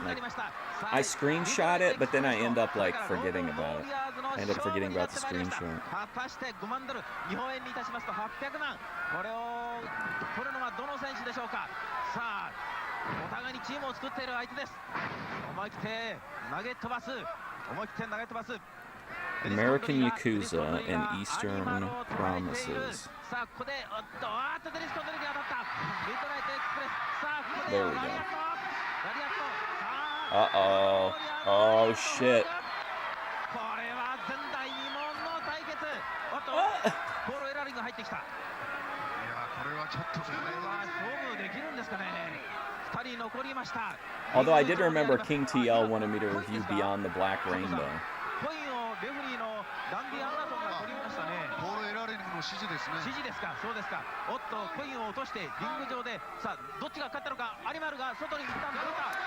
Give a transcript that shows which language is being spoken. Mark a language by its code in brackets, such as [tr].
[en] Like, I screenshot it, but then I end up like forgetting about it. I end up forgetting about the screenshot. [ja] 果たして5万ドル、日本円にいたしますと800万。これを取るのはどの選手でしょうか。さあお互いにチームを作っている相手です。思い切って投げ飛ばす、思い切って投げ飛ばす。 [en] American Yakuza and Eastern Promises. [ja] さあここでおっとデニスコンドルに当たった。ミッドナイトエクスプレス。さあここで [en] There we go. [ja] ラリアット。ラリアット。さあ [en] Uh-oh. Oh, shit. [ja] これは前代未聞の対決。おっとボールエラリンが入ってきた。いやこれはちょっとこれは勝負できるんですかね。 2人残りました。 [en] Although I did remember King TL wanted me to review Beyond the Black Rainbow. [ja] コインをレフリーのダンディ・アンダーソンが取りましたね。ボールエラーリングの指示ですね。指示ですか。そうですか。おっとコインを落としてリング上で、さあどっちが勝ったのか。アニマルが外に一旦出た。